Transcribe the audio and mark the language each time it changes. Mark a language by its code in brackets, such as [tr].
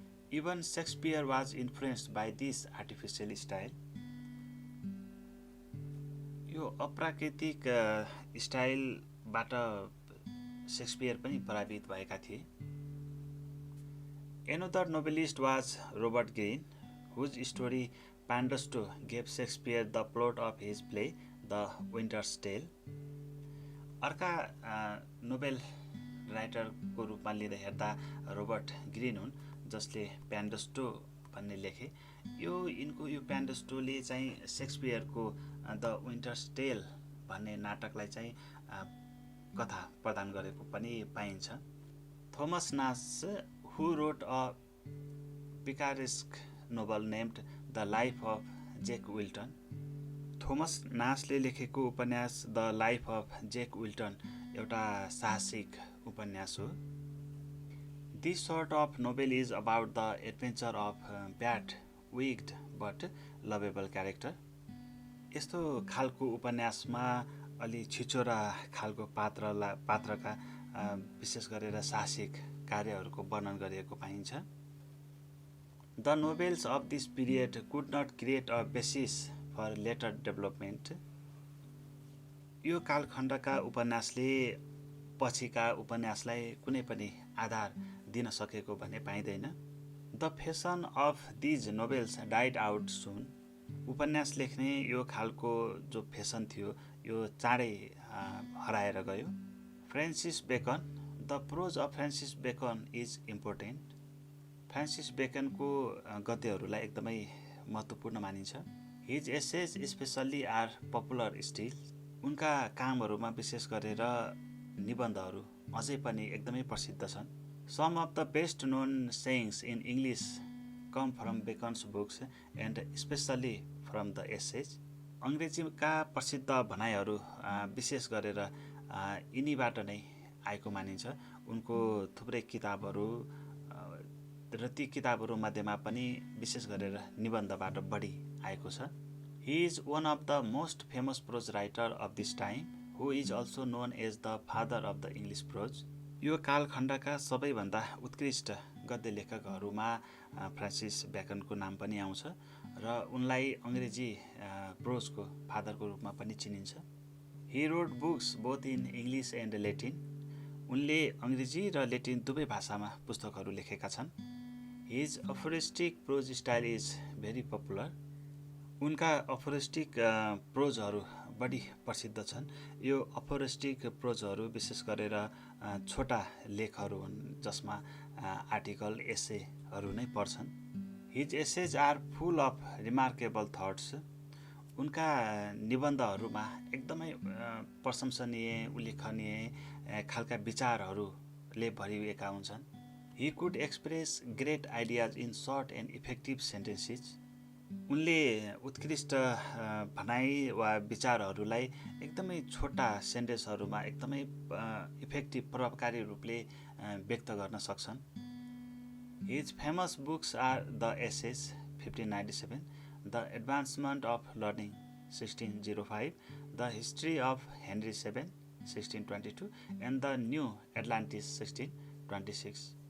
[en] Even Shakespeare was influenced by this artificial style. [ne] यो अप्राकृतिक स्टाइलबाट Shakespeare पनि प्रभावित भएका थिए। [en] Another novelist was Robert Greene, whose story Pandosto gave Shakespeare the plot of his play The Winter's Tale. [ne] अर्का Nobel राइटरको रूपमा लिँदा हेर्दा रोबर्ट ग्रिन हुन्, जसले प्यान्डोस्टो भन्ने लेखे। यिनको यो प्यान्डोस्टोले चाहिँ शेक्सपियरको द विन्टर्स टेल भन्ने नाटकलाई चाहिँ कथा प्रदान गरेको पनि पाइन्छ। [en] Thomas Nash, who wrote a picaresque novel named The Life of Jack Wilton. [ne] Thomas नासले लेखेको उपन्यास the life of Jake Wilton एउटा साहसिक उपन्यास हो। [en] This sort of novel is about the adventure of bad, wicked but lovable character. [ne] यस्तो खालको उपन्यासमा अलि छिचोरा खालको पात्रका विशेष गरेर साहसिक कार्यहरूको वर्णन गरिएको पाइन्छ। [en] The novels of this period could not create a basis for later development. [ne] यो कालखण्डका उपन्यासले पछिका उपन्यासलाई कुनै पनि आधार दिन सकेको भन्ने पाइँदैन। [en] The fashion of these novels died out soon. [ne] उपन्यास लेख्ने यो खालको जो फेसन थियो यो चाँडै हराएर गयो। [en] Francis Bacon, the prose of Francis Bacon is important. [ne] Francis बेकनको गद्यहरूलाई एकदमै महत्त्वपूर्ण मानिन्छ। [en] His essays specially are popular still. [ne] उनका कामहरूमा विशेष गरेर निबन्धहरू अझै पनि एकदमै प्रसिद्ध छन्। [en] Some of the best known sayings in English come from Bacon's books and specially from the essays. [ne] अङ्ग्रेजीका प्रसिद्ध भनाइहरू विशेष गरेर यिनीबाट नै आएको मानिन्छ। उनको थुप्रै किताबहरू र ती किताबहरू मध्येमा पनि विशेष गरेर निबन्धबाट बढी आएको छ। [en] He is one of the most famous prose writer of this time, who is also known as the father of the English prose. [ne] यो कालखण्डका सबैभन्दा उत्कृष्ट गद्य लेखकहरूमा फ्रान्सिस बेकनको नाम पनि आउँछ र उनलाई अङ्ग्रेजी प्रोजको फादरको रूपमा पनि चिनिन्छ। [en] He wrote books both in English and Latin. [ne] उनले अङ्ग्रेजी र ल्याटिन दुवै भाषामा पुस्तकहरू लेखेका छन्। [en] His aphoristic prose style is very popular. [ne] उनका अफोरिस्टिक प्रोजहरू बढी प्रसिद्ध छन्। यो अफोरिस्टिक प्रोजहरू विशेष गरेर छोटा लेखहरू हुन् जसमा आर्टिकल एसेहरू नै पर्छन्। [en] His essays are full of remarkable thoughts. [ne] उनका निबन्धहरूमा एकदमै प्रशंसनीय उल्लेखनीय खालका विचारहरूले भरिएका हुन्छन्। [en] He could express great ideas in short and effective sentences. [ne] उनले उत्कृष्ट भनाइ वा विचारहरूलाई एकदमै छोटा सेन्टेन्सहरूमा एकदमै इफेक्टिभ प्रभावकारी रूपले व्यक्त गर्न सक्छन्। [en] His famous books are the essays 1597, the advancement of learning 1605, the history of Henry VII 1622 and the new Atlantis 1626।